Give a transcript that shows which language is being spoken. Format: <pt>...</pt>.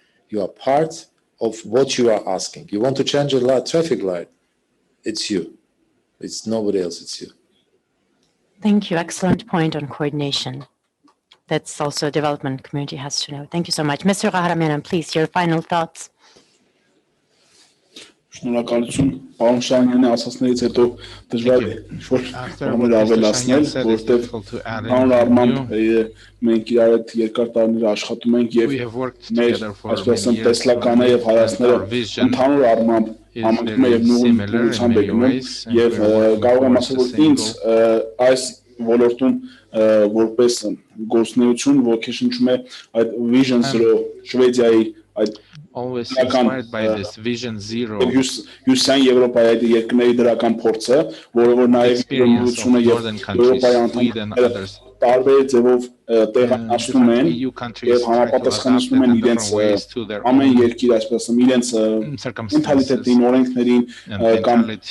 <en>You are part of what you are asking. You want to change a traffic light, it's you. It's nobody else, it's you. Thank you. Excellent point on coordination. That's also a development community has to know. Thank you so much. Mr. Ghahramyan, please, your final thoughts.</en> <hy>Շնորհակալություն, պարոն Շահյանյանի ասածներից հետո դժվար է ինչ-որ բաներ ավելացնել, որովհետև անհարմամբ մենք իրար հետ երկար տարիներ աշխատում ենք եւ մեր այսպես ասեմ տեսլականը եւ հայացքները ընդհանուր առմամբ համընկնում է եւ նույն ուղղությամբ է գնում եւ կարող եմ ասել, որ ինձ այս ոլորտում որպես գործունեություն ոգեշնչում է այդ Vision Zero Շվեդիայի այդ</hy> <en>always inspired by this Vision Zero</en> <hy>Հյուսիսային Եվրոպայի այդ երկրների դրական փորձը, որը որ նաև իշխանությունը եւ Եվրոպայի անդամները տարբեր ձևով տեղաշնում են եւ համապատասխանեցնում են իրենց ամեն երկիր, այսպես ասեմ, իրենց մենթալիտետին, օրենքներին կամ</hy>